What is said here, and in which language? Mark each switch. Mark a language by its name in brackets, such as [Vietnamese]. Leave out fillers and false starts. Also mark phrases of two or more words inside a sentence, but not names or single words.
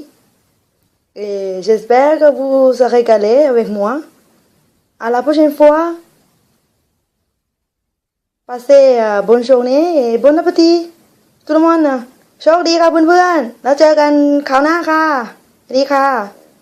[French] Et j'espère que vous vous régalez avec moi. À la prochaine fois. Passez bonne journée et bon appétit. Tout le monde. [Thai] โชคดีค่ะเพื่อนๆแล้วเจอกันคราวหน้าค่ะสวัสดีค่ะ